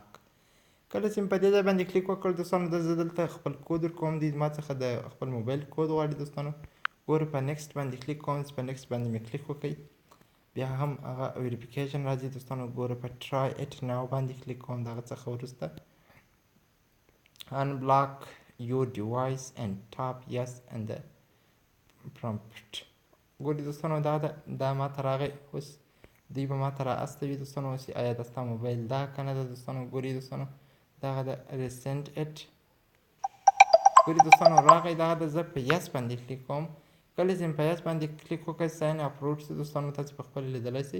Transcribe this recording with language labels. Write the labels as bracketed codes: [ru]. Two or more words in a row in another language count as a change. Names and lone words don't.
[ps] کله چې مې په دې ځای باندې کلیک وکړ دوستانو، زه دلته خپل کود ورکوم، دوی ما څخه د خپل موبایل کود غواړي دوستانو. ګوره په نیکسټ باندې کلیک کوم، چې په نیکسټ باندې مې کلیک وکړئ، بیا هم هغه ویریفیکیشن راځي دوستانو. ګوره په [en] try it now [ps] باندې کلیک کوم، دغه څخه وروسته [en] unblock your device and tap yes and the prompt. [ps] ګوري دوستانو دا ماته راغی. اوس دوی به ماته را استوي دوستانو چې آیا دا ستا موبایل ده که نه ده دوستانو. ګوري دوستانو دغه د [en] recent it [ps] ګوري دوستانو راغی. دغه د زه په یس باندې کلیک کوم. کله چې په یس باندې کلیک وکړئ [en] sign upload [ps] شي دوستانو، تاسې په خپله لیدلی شئ.